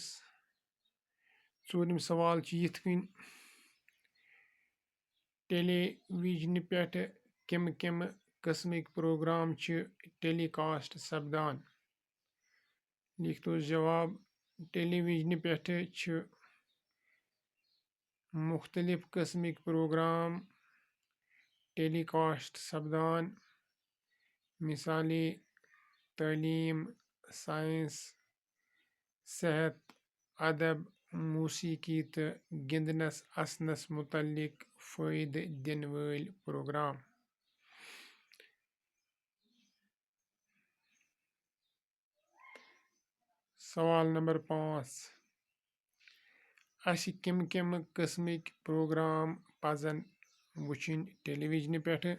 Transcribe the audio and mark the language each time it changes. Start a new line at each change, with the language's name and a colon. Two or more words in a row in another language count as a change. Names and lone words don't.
Kashmiri: चूरम सवाल यिथ कन टेलीविजन पे कम कम कस्मिक
English: program telecast
Kashmiri: सपदान। लिखतो जवाब टेलीविजन पे मुख्तलिफ कस्मिक
English: program telecast
Kashmiri: सपदान, मिसाली तालीम, साइंस, सेहत, अदब, मौसीकी तो गिंदनस असनस मुतल्लिक फ़ायदे दिन वाल प्रोग्राम। सवाल नंबर 5 अस कम कम कस्मिक प्रोग्राम पजन वुचिन टेलीविजन पे।